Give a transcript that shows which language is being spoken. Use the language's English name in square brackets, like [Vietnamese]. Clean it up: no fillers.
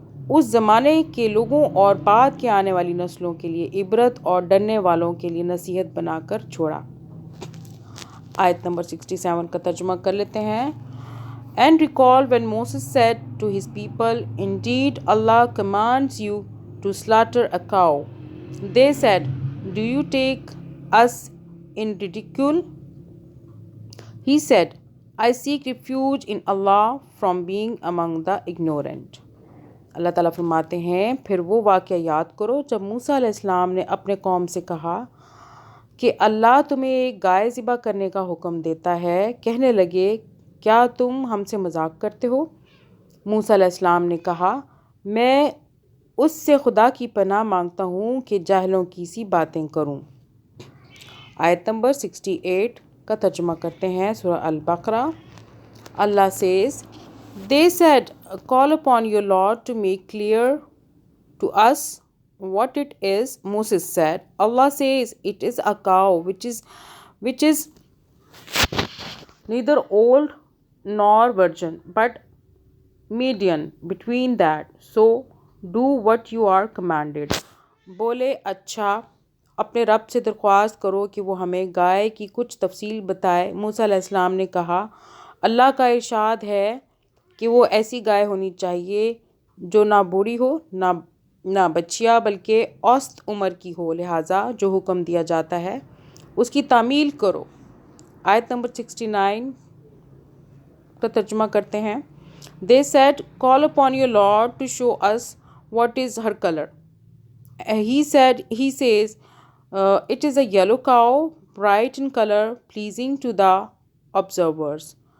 [Urdu] اس زمانے کے لوگوں اور بعد کے آنے والی نسلوں کے لیے عبرت اور ڈرنے والوں کے لیے نصیحت بنا کر چھوڑا۔ آیت نمبر 67 کا ترجمہ کر لیتے ہیں۔ [English] And recall when Moses said to his people, Indeed Allah commands you to slaughter a cow. They said, Do you take us in ridicule? He said, I seek refuge in Allah from being among the ignorant۔ [Urdu] اللہ تعالیٰ فرماتے ہیں پھر وہ واقعہ یاد کرو جب موسیٰ علیہ السلام نے اپنے قوم سے کہا کہ اللہ تمہیں ایک گائے ذبح کرنے کا حکم دیتا ہے، کہنے لگے کیا تم ہم سے مذاق کرتے ہو؟ موسیٰ علیہ السلام نے کہا میں اس سے خدا کی پناہ مانگتا ہوں کہ جاہلوں کی سی باتیں کروں۔ آیت نمبر 68 کا ترجمہ کرتے ہیں سورہ البقرہ۔ [English] اللہ says They said, Call upon your Lord to make clear to us what it is. Moses said, Allah says, It is a cow which is neither old nor virgin, but median between that. So do what you are commanded۔ [Urdu] بولے اچھا اپنے رب سے درخواست کرو کہ وہ ہمیں گائے کی کچھ تفصیل بتائے۔ موسیٰ علیہ السلام نے کہا اللہ کا ارشاد ہے کہ وہ ایسی گائے ہونی چاہیے جو نہ بوڑھی ہو نہ بچیا بلکہ اوسط عمر کی ہو، لہٰذا جو حکم دیا جاتا ہے اس کی تعمیل کرو۔ آیت نمبر 69 کا ترجمہ کرتے ہیں۔ [English] They said, call upon your Lord to show us what is her color. He says, it is a yellow cow, bright in color, pleasing to the observers.